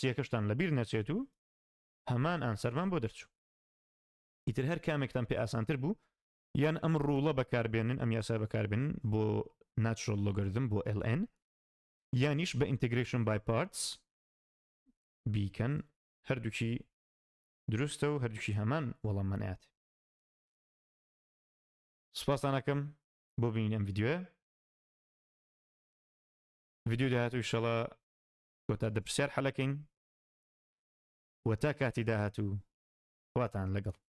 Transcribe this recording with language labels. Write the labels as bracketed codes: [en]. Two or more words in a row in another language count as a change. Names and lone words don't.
[ckb] یەکەشتان لەبیر نەچێت و هەمان ئانسەرمان بۆ دەرچوو ئیتر هەر کامێکتان پێ ئاسانتر بوو یان ئەم ڕوڵە بەکاربێنن ئەم یاسا بەکاربێنن بۆ [en] natural logarithm [ckb] بۆ ln یانیش بە [en] integration by parts [ckb] بیکەن هەردووکی دروستە و هەردووکی هەمان وەڵاممانەیەت سوپاسان دەکەم بۆ بینین ئەم ڤیدیۆ داهاتوو ئینشەڵا کۆتا دەپرسیار حەلەکەین و تا کاتی داهاتوو خواتان لەگەڵ